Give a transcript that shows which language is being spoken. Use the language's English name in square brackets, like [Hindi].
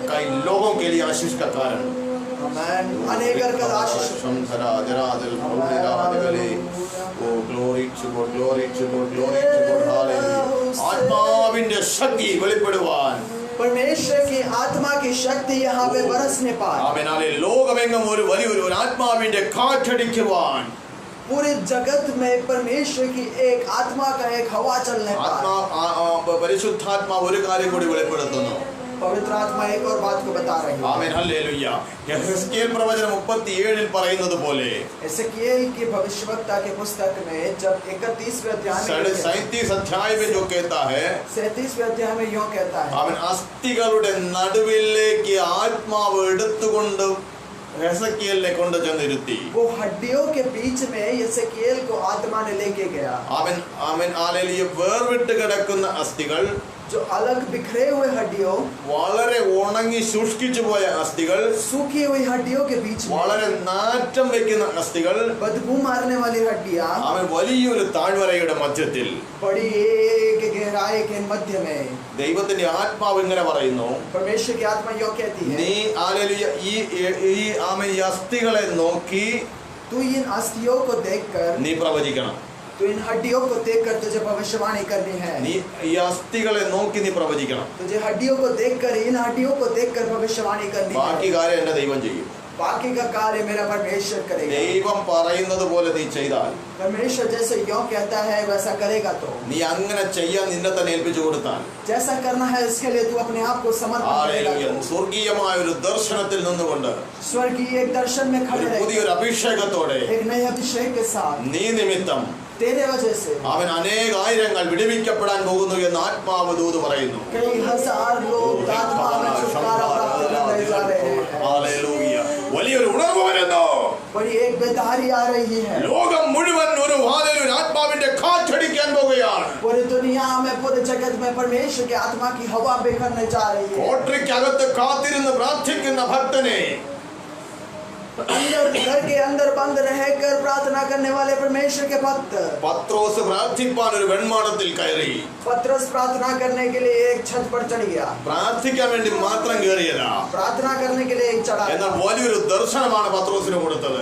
[Malayalam] കൈ ലോകം [Hindi] के लिए आशीष का कारण. आमीन। अनेकर का आशीष। [English] ശംസര ജരാദൽ ഭൗതിരാദികളെ. ഓ glory to God, glory to God, glory to God, hallelujah. [Malayalam] ആത്മാവിന്റെ ശക്തി വെളിപ്പെടുവാൻ, [Hindi] परमेश्वर की आत्मा की शक्ति यहाँ पे बरसने पाए। [Malayalam] ആമേൻ. ഹല്ലേലൂയ. ലോകമെങ്ങും ഒരു വലിയൊരു ആത്മാവിന്റെ കാറ്റടിക്കുവാൻ, [Hindi] पूरे जगत में परमेश्वर की एक आत्मा का एक हवा चलने पाए। [Malayalam] പരിശുദ്ധാത്മാവ് ഒരു കാര്യം കൂടി വെളിപ്പെടുത്തുന്നു. [Hindi] पवित्र आत्मा एक और बात को बता रही है। [Malayalam] ആമേൻ. ഹല്ലേലൂയ. യെഹെസ്കേൽ പ്രവചനം 37 പറയുന്നത് പോലെ, [Hindi] एसेकिएल की भविष्यवक्ता के पुस्तक में जब 31वें अध्याय में 37 अध्याय में जो कहता है, 37वें अध्याय में यूं कहता है, [Malayalam] അവൻ അസ്ഥികളുടെ നടുവിലേക്ക് ആത്മാവ് എടുത്തുകൊണ്ട് എസെക്കിയേലിനെ കൊണ്ട് ചെന്നിരുത്തി. [Hindi] वो हड्डियों के बीच में एसेकिएल को आत्मा ने लेके गया। [Malayalam] അവൻ അവൻ ഹല്ലേലൂയ. വേർവിട്ട് കിടക്കുന്ന അസ്ഥികൾ, [Hindi] जो अलग बिखरे हुए हड्डियों, [Malayalam] വളരെ ഉണങ്ങി ശുഷ്കിച്ചു പോയ അസ്ഥികൾ, [Hindi] सूखी हुई हड्डियों के बीच में, [Malayalam] വളരെ നാറ്റം വെക്കുന്ന അസ്ഥികൾ, [Hindi] बदबू मारने वाली हड्डियां, [Malayalam] അവൻ വലിയൊരു താഴ്വരയുടെ മധ്യത്തിൽ, [Hindi] बड़ी एक गहराई के मध्य में [Malayalam] ദൈവത്തിന്റെ ആത്മാവ് ഇങ്ങനെ പറയുന്നു, [Hindi] परमेश्वर की आत्मा यो कहती है, [Malayalam] നീ ഹല്ലേലൂയ ഈ ആമേൻ ഈ അസ്ഥികളെ നോക്കി [Hindi] तू इन अस्थियों को देखकर, [Malayalam] നീ പ്രവചിക്കണം. [Hindi] तू इन हड्डियों को देखकर तुझे भविष्यवाणी करनी है। [Malayalam] നീ ഈ അസ്ഥികളെ നോക്കി നീ പ്രവചിക്കണം. [Hindi] तुझे हड्डियों को देखकर, इन हड्डियों को देखकर भविष्यवाणी करनी [Malayalam] ബാക്കി [Hindi] है। [Malayalam] കാര്യം എന്റെ ദൈവം ചെയ്യും. [Hindi] बाकी का कार्य मेरा परमेश्वर करेगा। [Malayalam] ദൈവം പറയുന്നത് പോലെ നീ ചെയ്താൽ, [Hindi] परमेश्वर जैसे यो कहता है वैसा करेगा। तो [Malayalam] നീ അങ്ങനെ ചെയ്യാൻ നിന്നെ തന്നെ ഏൽപ്പിച്ചു കൊടുത്താൽ, [Hindi] जैसा करना है इसके लिए तू अपने आप को समर्पण करेगा। [Malayalam] ഹല്ലേലൂയ. സ്വർഗീയമായ ഒരു ദർശനത്തിൽ നിന്നുകൊണ്ട്, [Hindi] स्वर्ग की एक दर्शन में खड़े [Malayalam] ഒരു [Hindi] रहेगा, [Malayalam] പുതിയൊരു അഭിഷേകത്തോടെ [Hindi] एक नए अभिषेक के साथ, [Malayalam] നീ നിമിത്തം [Hindi] तेरे वजह से [Malayalam] അവൻ അനേകായിരങ്ങൾ വിടുവിക്കപ്പെടാൻ പോകുന്നു എന്ന് ആത്മാവ് ദൂത് പറയുന്നു. [Hindi] कई हजार लोग आत्मा में छुटकारा प्राप्त करने जा रहे हैं। [Malayalam] ഹല്ലേലൂയ. വലിയൊരു ഉണർവ് വരുന്നു. [Hindi] बड़ी एक बेदारी आ रही है। [Malayalam] ലോകം മുഴുവൻ ഒരു ഹല്ലേലൂയ ആത്മാവിന്റെ കാറ്റടിക്കാൻ പോകുകയാണ്. [Hindi] पूरी दुनिया में, पूरे जगत में परमेश्वर की आत्मा की हवा बिखरने जा रही है। [Malayalam] കോട്ടയ്ക്കകത്ത് കാത്തിരുന്ന് പ്രാർത്ഥിക്കുന്ന ഭക്തനെ [Hindi] अंदर घर के अंदर बंद रहकर प्रार्थना करने वाले परमेश्वर के भक्त [Malayalam] പത്രോസ് പ്രാർത്ഥിപ്പാൻ ഒരു വെൺമാടത്തിൽ കയറി. [Hindi] पतरस प्रार्थना करने के लिए एक छत पर चढ़ गया, [Malayalam] പ്രാർത്ഥിക്കാൻ വേണ്ടി മാത്രം കയറിയതാ. [Hindi] प्रार्थना करने के लिए एक चढ़ा, [Malayalam] എന്നാൽ വലിയൊരു ദർശനമാണ് പത്രോസിന് കൊടുത്തത്.